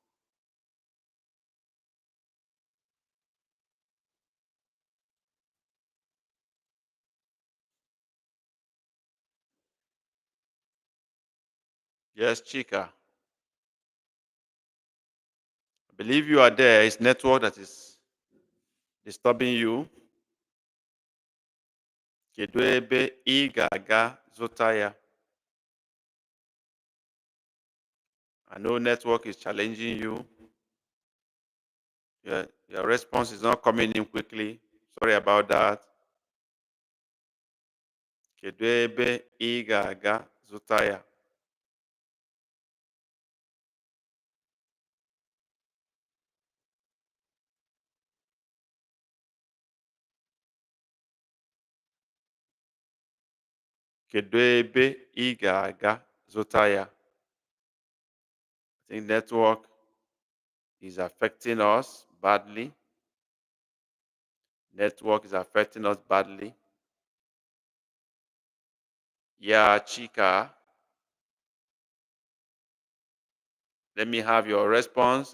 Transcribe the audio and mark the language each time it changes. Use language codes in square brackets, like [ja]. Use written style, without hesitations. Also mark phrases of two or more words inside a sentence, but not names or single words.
[en] Yes, Chika. I believe you are there. It's network that is disturbing you. [ig] Kedu ebe ị ga-aga zụta ya? [en] I know network is challenging you. Your response is not coming in quickly. Sorry about that. [ig] Kedu ebe ị ga-aga zụta ya? Kedu ebe ị ga-aga zụta ya? [en] I think network is affecting us badly. Network is affecting us badly. Yeah, Chika. Let me have your response.